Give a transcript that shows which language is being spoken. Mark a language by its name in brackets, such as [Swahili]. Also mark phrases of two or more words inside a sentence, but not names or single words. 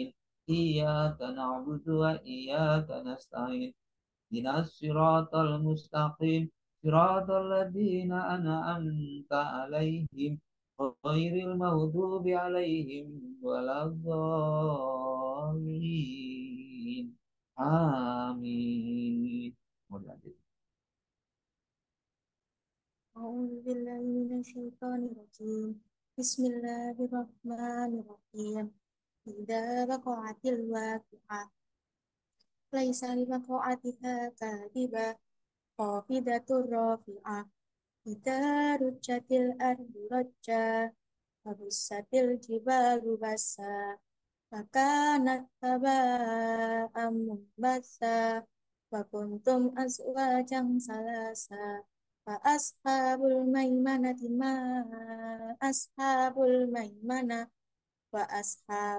[Arabic] إياك نعبد وإياك نستعين. اهدنا الصراط المستقيم. صراط الذين أنعمت عليهم غير المغضوب عليهم ولا الضالين. [Indonesian] Amin. Mau dilanjut. [Arabic] أعوذ بالله من الشيطان الرجيم. بسم الله الرحمن الرحيم. إذا وقعت الواقعة. ليس لوقعتها كاذبة. خافضة رافعة. إذا رجت الأرض رجا. وبست الجبال بسا. فكانت هباء منبثا وكنتم أزواجا ثلاثا فأصحاب الميمنة ما أصحاب الميمنة وأصحاب